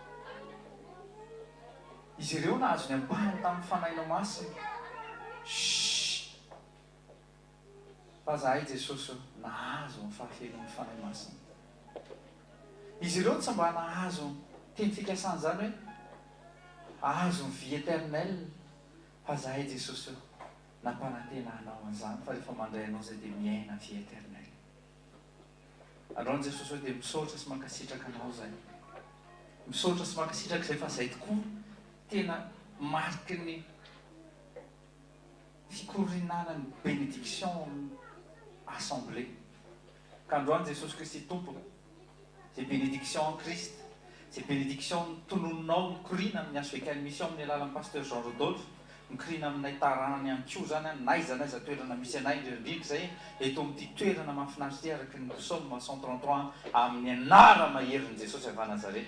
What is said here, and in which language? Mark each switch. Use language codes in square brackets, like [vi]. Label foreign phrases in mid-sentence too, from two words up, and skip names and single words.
[mg] Izy ireo nahazo ny ampahany tamin'ny fanahinao masina. Fa zahay Jesosy nahazo ny fahafelon'ny fanahy masina. Izy ireo tsy mba nahazo teny fikasana zany hoe ahazo ny [fr] vie éternelle [mg] fa zahay Jesosy nampanantenanao an'izany fa rehefa mandray anao zay dia miaina [fr] vie éternelle. [mg] Androany Jesosy dia misaotra sy mankasitraka anao zay. Misaotra sy mankasitraka zay fa zay tokoa tena mariky ny fikorinana ny [fr] bénédiction assemblée. [mg] Ka androany Jesosy Kristy tompo zay [fr] bénédiction en Christ, [mg] zay bénédiction tonononao mikorina amin'ny aso ekany mission amin'ny alalan'ny pasteur Jean Rodolphe, mikorina aminay taranany ihany koa zany naiza toerana misy anay indrindrindra zay eto amin'ity toerana mahafinaritra araky ny psaume 133 amin'ny anara maherin'i Jesosy avy Nazareth.